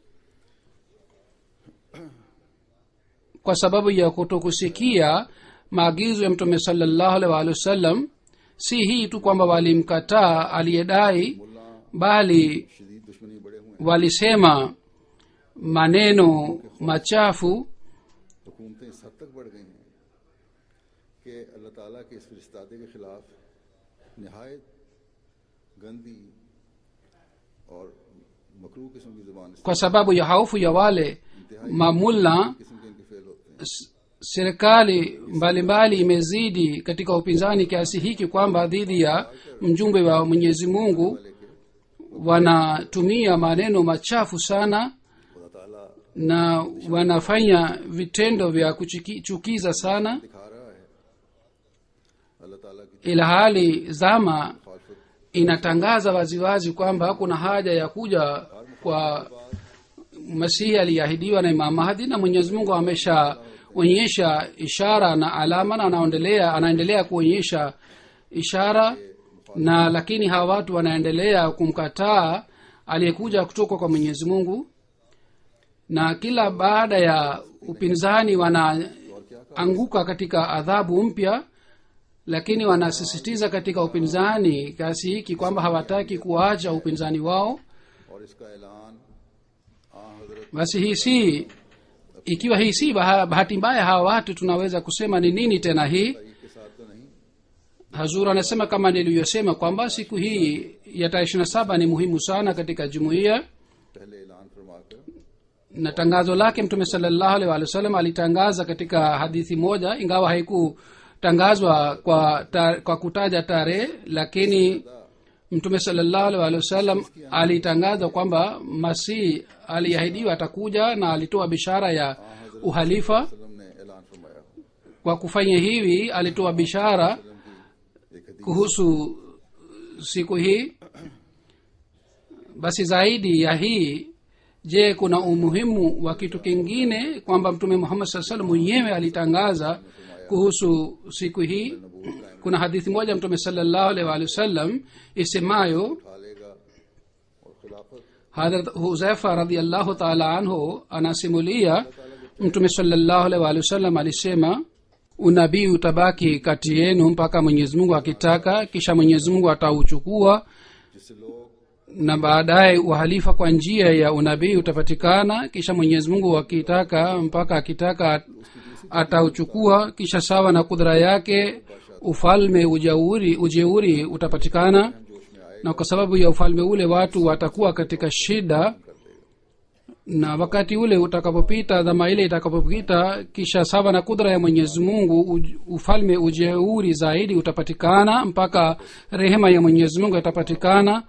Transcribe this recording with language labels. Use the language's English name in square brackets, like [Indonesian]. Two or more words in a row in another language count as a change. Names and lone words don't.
[Swahili] kwa sababu ya kutokusikia maagizo ya mtume [Arabic] صلى الله عليه وسلم, [Swahili] si hii tu kwamba walimkataa aliyedai, bali walisema maneno machafu [Urdu] حکومتیں اس حد تک بڑھ گئی ہیں کہ اللہ تعالیٰ کے اس فرستادے کے خلاف نہایت گندی اور مکروہ قسم کی زبان [Swahili] kwa sababu ya haufu ya wale mamulla. [Urdu] قسم کے ان کے فعل ہوتے ہیں. [Swahili] Serikali mbalimbali imezidi katika upinzani kiasi hiki kwamba dhidi ya mjumbe wa Mwenyezi Mungu wanatumia maneno machafu sana na wanafanya vitendo vya kuchukiza sana, [Urdu] دکھا رہا ہے اللہ تعالیٰ کی [Swahili] ila hali zama inatangaza waziwazi kwamba kuna haja ya kuja kwa Masihi aliyeahidiwa na Imam Mahdi, na Mwenyezi Mungu ameshaonyesha ishara na alama na anaendelea kuonyesha ishara, na lakini hawa watu wanaendelea kumkataa aliyekuja kutoka kwa Mwenyezi Mungu, na kila baada ya upinzani wanaanguka katika adhabu mpya, lakini wanasisitiza katika upinzani kiasi hiki kwamba hawataki kuacha upinzani wao. [Urdu] اور اس کا اعلان حضرت [Swahili] Basi hii si, ikiwa hii si bahati mbaya hawa watu, tunaweza kusema ni nini tena hii? [Urdu] کے ساتھ تو نہیں. [Swahili] Hazur anasema kama nilivyosema kwamba siku hii ya tarehe 27 ni muhimu sana katika jumuiya, [Urdu] پہلے اعلان فرما کر [Swahili] na tangazo lake mtume [Arabic] صلى الله عليه وسلم [Swahili] alitangaza katika hadithi moja, ingawa haikutangazwa kwa kutaja tarehe, lakini mtume [Arabic] صلى الله عليه وسلم [Swahili] alitangaza kwamba Masihi aliahidiwa atakuja, na alitoa bishara ya uhalifa. [Urdu] وسلم نے اعلان فرمایا. [Swahili] Kwa kufanya hivi alitoa bishara kuhusu siku hii. Basi zaidi ya hii, je, kuna umuhimu wa kitu kingine kwamba mtume Muhammad [Arabic] صلى الله عليه وسلم [Swahili] mwenyewe alitangaza kuhusu siku hii? Kuna hadithi moja mtume [Arabic] صلى الله عليه وسلم [Swahili] isemayo, [Urdu] ڈالے گا اور خلافت [Swahili] Hadrat Huzaifa [Arabic] رضي الله تعالى عنه [Swahili] anasimulia mtume [Arabic] صلى الله عليه وسلم [Swahili] alisema, unabii utabaki kati yenu mpaka Mwenyezi Mungu akitaka, kisha Mwenyezi Mungu atauchukua, [Urdu] جس سے لوگ [Swahili] na baadaye uhalifa kwa njia ya unabii utapatikana, kisha Mwenyezi Mungu akitaka mpaka akitaka atauchukua, kisha sawa na kudra yake ufalme ujeuri utapatikana, na kwa sababu ya ufalme ule watu watakuwa katika shida, na wakati ule utakapopita, dhama ile itakapopita, kisha sawa na kudra ya Mwenyezi Mungu ufalme ujeuri zaidi utapatikana mpaka rehema ya Mwenyezi Mungu itapatikana.